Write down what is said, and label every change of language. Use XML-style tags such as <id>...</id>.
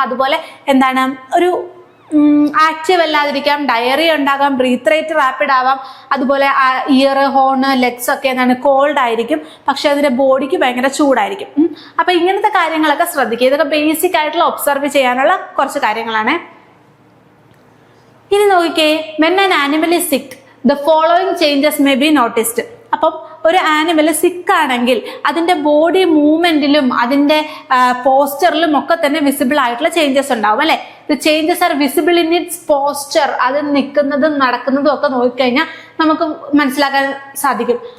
<ml>അതുപോലെ എന്താണ് ഒരു ആക്റ്റീവ് അല്ലാതിരിക്കാം, ഡയറി ഉണ്ടാകാം, ബ്രീത്ത് റേറ്റ് റാപ്പിഡ് ആവാം. അതുപോലെ ഇയർ, ഹോണ്, ലെഗ്സ് ഒക്കെ എന്താണ് കോൾഡ് ആയിരിക്കും, പക്ഷെ അതിന്റെ ബോഡിക്ക് ഭയങ്കര ചൂടായിരിക്കും. അപ്പൊ ഇങ്ങനത്തെ കാര്യങ്ങളൊക്കെ ശ്രദ്ധിക്കുക. ഇതൊക്കെ ബേസിക് ആയിട്ടുള്ള ഒബ്സർവ് ചെയ്യാനുള്ള കുറച്ച് കാര്യങ്ങളാണ്. ഇനി നോക്കിക്കേ,</ml> <en>when an animal is sick, the following changes may be noticed.</en> <ml>അപ്പം ഒരു ആനിമൽ സിക്ക് ആണെങ്കിൽ അതിന്റെ ബോഡി മൂവ്മെന്റിലും അതിന്റെ പോസ്റ്ററിലും ഒക്കെ തന്നെ വിസിബിൾ ആയിട്ടുള്ള ചേഞ്ചസ് ഉണ്ടാവും അല്ലെ.</ml> <en>The changes are visible in its poster.</en> <ml>അത് നിൽക്കുന്നതും നടക്കുന്നതും ഒക്കെ നോക്കിക്കഴിഞ്ഞാൽ നമുക്ക് മനസ്സിലാക്കാൻ സാധിക്കും.</ml>